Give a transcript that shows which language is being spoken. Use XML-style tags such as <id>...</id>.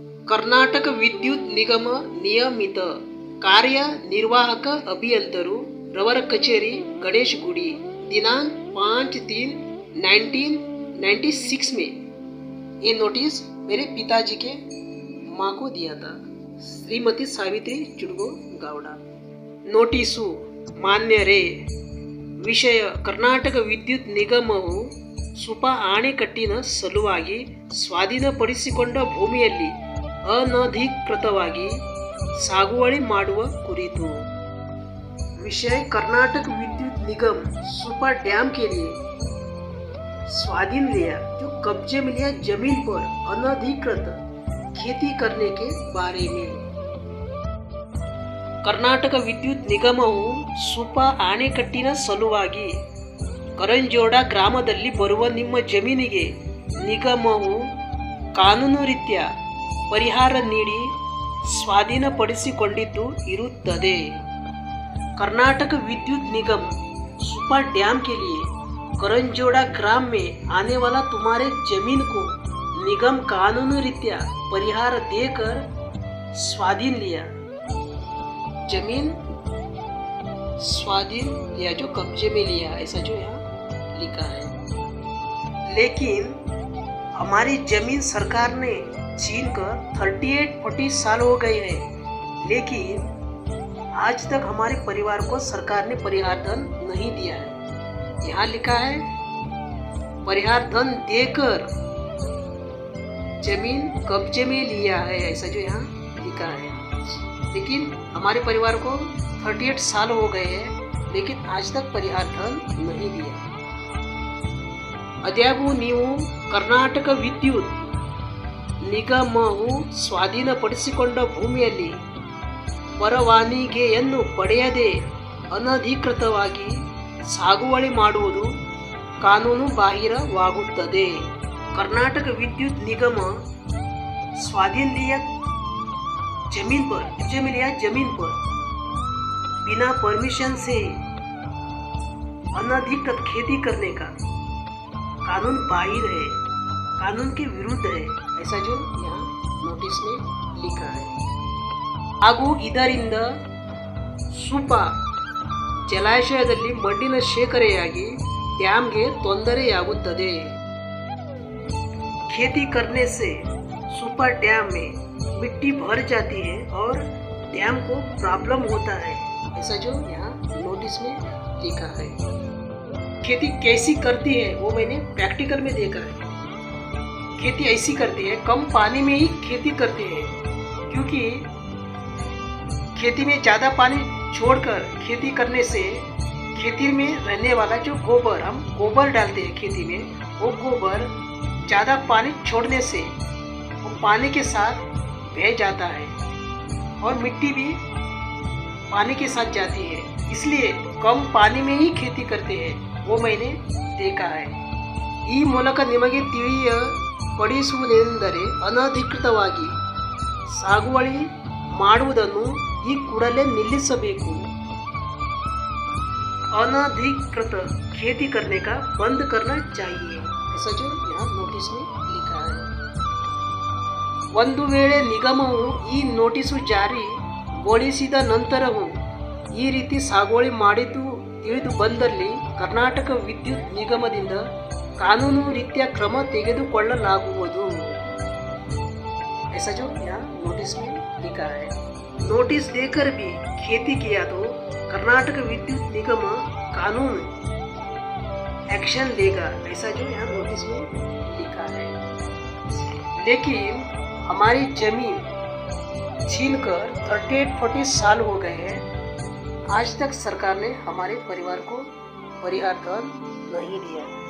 <hi>कर्नाटक विद्युत निगम नियमित कार्यनिर्वाहक अभियंतरू रवर कचेरी गणेश गुड़ी दिनांक 5/3/1996 में ये नोटिस मेरे पिताजी के माँ को दिया था, श्रीमती सावित्री चुडगो गावड़ा।</hi> <kn>ನೋಟಿಸು ಮಾನ್ಯರೇ, ವಿಷಯ ಕರ್ನಾಟಕ ವಿದ್ಯುತ್ ನಿಗಮವು ಸುಪಾ ಅಣೆಕಟ್ಟಿನ ಸಲುವಾಗಿ ಸ್ವಾಧೀನಪಡಿಸಿಕೊಂಡ ಭೂಮಿಯಲ್ಲಿ ಅನಧಿಕೃತವಾಗಿ ಸಾಗುವಳಿ ಮಾಡುವ ಕುರಿತು।</kn> <hi>विषय कर्नाटक विद्युत निगम सुपा डैम के लिए स्वाधीन लिया जो कब्जे में लिया जमीन पर अनधिकृत खेती करने के बारे में।</hi> <kn>ಕರ್ನಾಟಕ ವಿದ್ಯುತ್ ನಿಗಮವು ಸುಪಾ ಅಣೆಕಟ್ಟಿನ ಸಲುವಾಗಿ ಕರಂಜೋಡ ಗ್ರಾಮದಲ್ಲಿ ಬರುವ ನಿಮ್ಮ ಜಮೀನಿಗೆ ನಿಗಮವು ಕಾನೂನು ರೀತ್ಯ ಪರಿಹಾರ ನೀಡಿ ಸ್ವಾಧೀನಪಡಿಸಿಕೊಂಡಿದ್ದು ಇರುತ್ತದೆ।</kn> <hi>कर्नाटक विद्युत निगम सुपा डैम के लिए करंजोड़ा ग्राम में आने वाला तुम्हारे जमीन को निगम कानूनी रीत्या परिहार देकर स्वाधीन लिया। जमीन स्वाधीन लिया जो कब्जे में लिया, ऐसा जो यहाँ लिखा है। लेकिन हमारी जमीन सरकार ने छीन कर 38-40 साल हो गए हैं, लेकिन आज तक हमारे परिवार को सरकार ने परिहार धन नहीं दिया है। यहाँ लिखा है परिहार धन देकर जमीन कब्जे में लिया है, ऐसा जो यहाँ लिखा है। लेकिन हमारे परिवार को 38 साल हो गए हैं, लेकिन आज तक परिहार धन नहीं दिया।</hi> <kn>ಅದ್ಯಾಗೂ ನೀವು ಕರ್ನಾಟಕ ವಿದ್ಯುತ್ ನಿಗಮವು ಸ್ವಾಧೀನಪಡಿಸಿಕೊಂಡ ಭೂಮಿಯಲ್ಲಿ ಪರವಾನಗಿಯನ್ನು ಪಡೆಯದೆ ಅನಧಿಕೃತವಾಗಿ ಸಾಗುವಳಿ ಮಾಡುವುದು ಕಾನೂನು ಬಾಹಿರವಾಗುತ್ತದೆ।</kn> <hi>कर्नाटक विद्युत निगम स्वाधीन लिया जमीन पर बिना परमिशन से अनधिकृत खेती करने का कानून बाहिर है, कानून के विरुद्ध है, ऐसा जो यहाँ नोटिस में लिखा है।</hi> <kn>ಹಾಗೂ ಇದರಿಂದ ಸುಪಾ ಜಲಾಶಯದಲ್ಲಿ ಮಣ್ಣಿನ ಶೇಖರಣೆಯಾಗಿ ಡ್ಯಾಮ್ಗೆ ತೊಂದರೆಯಾಗುತ್ತದೆ।</kn> <hi>खेती करने से सुपा डैम में मिट्टी भर जाती है और डैम को प्रॉब्लम होता है, ऐसा जो यहाँ नोटिस में लिखा है। खेती कैसी करती है वो मैंने प्रैक्टिकल में देखा है। खेती ऐसी करती है, कम पानी में ही खेती करती है, क्योंकि खेती में ज़्यादा पानी छोड़कर खेती करने से खेती में रहने वाला जो गोबर, हम गोबर डालते हैं खेती में, वो गोबर ज़्यादा पानी छोड़ने से वो पानी के साथ बह जाता है और मिट्टी भी पानी के साथ जाती है, इसलिए कम पानी में ही खेती करते हैं, वो मैंने देखा है।</hi> <kn>ಈ ಮೂಲಕ ನಿಮಗೆ ತಿಳಿಯಪಡಿಸುವುದೆಂದರೆ ಅನಧಿಕೃತವಾಗಿ ಸಾಗುವಳಿ ಮಾಡುವುದನ್ನು ಈ ಕೂಡಲೇ ನಿಲ್ಲಿಸಬೇಕು।</kn> <hi>अनधिकृत खेती करने का बंद करना चाहिए, ऐसा जो यहाँ नोटिस में लिखा है।</hi> <kn>ಒಂದು ವೇಳೆ ನಿಗಮವು ಈ ನೋಟಿಸು ಜಾರಿಗೊಳಿಸಿದ ನಂತರವೂ ಈ ರೀತಿ ಸಾಗುವಳಿ ಮಾಡಿದ್ದು ತಿಳಿದು ಬಂದಲ್ಲಿ ಕರ್ನಾಟಕ ವಿದ್ಯುತ್ ನಿಗಮದಿಂದ ಕಾನೂನು ರೀತಿಯ ಕ್ರಮ ತೆಗೆದುಕೊಳ್ಳಲಾಗುವುದು,</kn> <hi>ऐसा जो यहाँ नोटिस में लिखा है। नोटिस देकर भी खेती किया तो कर्नाटक विद्युत निगम कानून एक्शन लेगा, ऐसा जो यहाँ नोटिस में लिखा है। लेकिन हमारी जमीन छीनकर 38-40 साल हो गए हैं, आज तक सरकार ने हमारे परिवार को परिहार धन नहीं दिया।</hi>